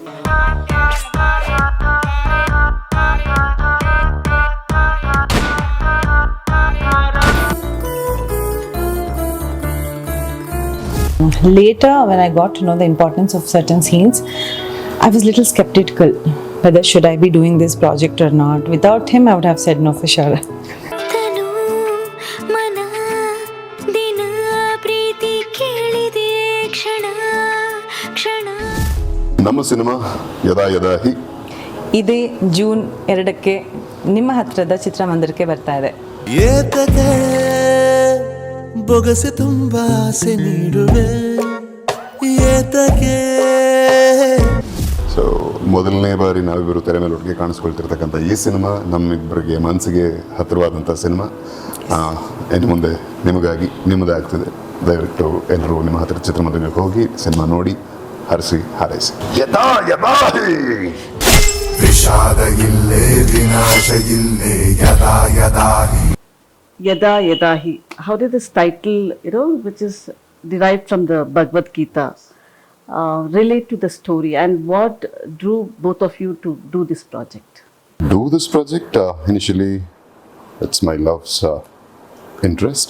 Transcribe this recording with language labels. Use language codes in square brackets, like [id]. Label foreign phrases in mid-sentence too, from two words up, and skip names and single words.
[en] Later, when I got to know the importance of certain scenes, I was a little skeptical whether should I be doing this project or not. Without him, I would have said no for sure. [kn] ನಮ್ಮ ಸಿನಿಮಾ ಯದಾ ಯದಾ ಹಿ ಇದೇ ಜೂನ್ 2ಕ್ಕೆ ನಿಮ್ಮ ಹತ್ರದ ಚಿತ್ರಮಂದಿರಕ್ಕೆ ಬರ್ತಾ ಇದೆ. ಏತಕ್ಕೆ ಬೊಗಸೆ ತುಂಬಾ ಆಸೆ ನೀಡುವೆ ಏತಕ್ಕೆ. ಸೊ ಮೊದಲನೇ ಬಾರಿ ನಾವಿಬ್ಬರು ತೆರೆ ಮೇಲೆ ಒಟ್ಟಿಗೆ ಕಾಣಿಸ್ಕೊಳ್ತಿರ್ತಕ್ಕಂಥ ಈ ಸಿನಿಮಾ ನಮ್ಮಿಬ್ಬರಿಗೆ ಮನಸ್ಸಿಗೆ ಹತ್ತಿರವಾದಂಥ ಸಿನಿಮಾ. ಇನ್ನು ಮುಂದೆ ನಿಮಗಾಗಿ ನಿಮ್ಮದೇ ಆಗ್ತಿದೆ. ದಯವಿಟ್ಟು ಎಲ್ಲರೂ ನಿಮ್ಮ ಹತ್ತಿರ ಚಿತ್ರಮಂದಿರಕ್ಕೆ ಹೋಗಿ ಸಿನಿಮಾ ನೋಡಿ ಹರಿಸಿ ಹಾರೈಸಿ. ಯದಾ ಯದಾ ಹಿ ವಿಷಾದ ಇಲ್ಲೇ ವಿನಾಶ ಇಲ್ಲೇ ಯದಾ ಯದಾ ಹಿ. [en] Yadha Yadha. How did this title, which is derived from the Bhagavad Gita, relate to the story, and what drew both of you to do this project? Do this project? Initially, it's my love's interest.